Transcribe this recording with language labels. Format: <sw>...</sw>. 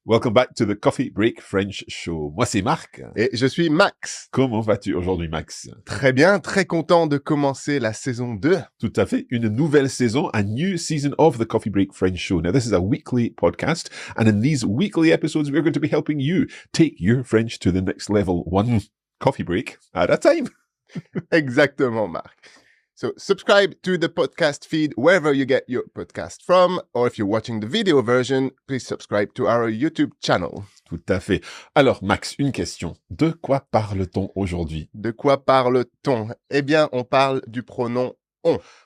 <en>Welcome back to the Coffee Break French Show.</en> <fr>Moi, c'est Marc. Et je suis Max. Comment vas-tu aujourd'hui, Max? Très bien, très content de commencer la saison 2. Tout à fait. Une nouvelle saison,</fr> <en>a new season of the Coffee Break French Show. Now, this is a weekly podcast, and in these weekly episodes, we're going to be helping you take your French to the next level, one coffee break at a time.</en> <fr>Exactement, Marc.</fr> <en>So subscribe to the podcast feed wherever you get your podcast from, or if you're watching the video version, please subscribe to our YouTube channel.</en> <fr>Tout à fait. Alors, Max, une question. De quoi parle-t-on aujourd'hui? De quoi parle-t-on? Eh bien, on parle du pronom on.</fr>